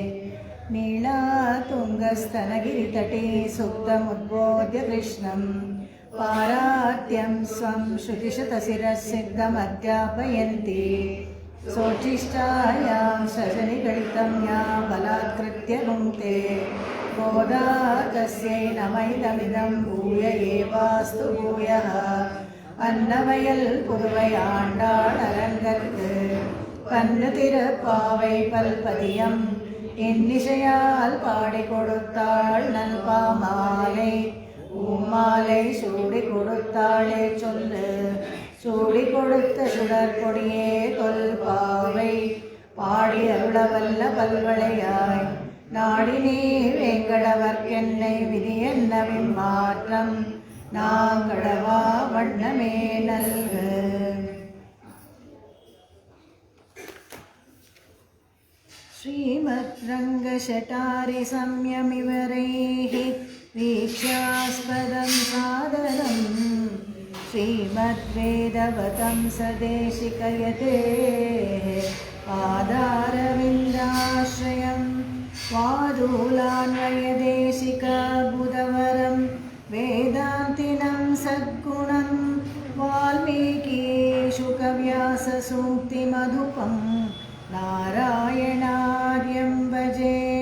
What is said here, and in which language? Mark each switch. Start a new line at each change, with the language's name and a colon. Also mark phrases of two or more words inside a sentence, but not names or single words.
Sanskrit: नीलातुङ्गस्तनगिरितटे सुप्तमुद्बोध्य कृष्णं पारात्यं स्वं श्रुतिशतशिरःसिद्धमध्यापयन्ति। सोच्छिष्टायां सजनिगलितं या बलात्कृत्य भुङ्क्ते गोदा तस्यै नमैदमिदं भूय एवास्तु भूयः।
Tamil: அன்னவயல் புருவயாண்டாள் அரங்கற்கு பன்னு திருப்பாவை பல்பதியம் இன்னிசையால் பாடி கொடுத்தாள் நல்பாமாலை. பூமாலை சூடி கொடுத்தாளே சொல்லு சூடி கொடுத்த சுடற்கொடியே தொல்பாவை பாடி அருளவல்ல பல்வளையாய் நாடி நீ வேங்கடவர்க்கென்னை விதி என்னவின் மாற்றம் நாங்கடவா வண்ணமே நல்கு.
Sanskrit: श्रीमद् रङ्गशटारि संयमिवरैः वीक्ष्यास्पदं सादरं श्रीमद्वेदवतं सदेशिकयतेः पादारविन्दाश्रयं वादूलान्वयदेशिकबुधवरं वेदान्तिनं सद्गुणं वाल्मीकिशुकव्याससूक्तिमधुपं नारायणार्यं भजे।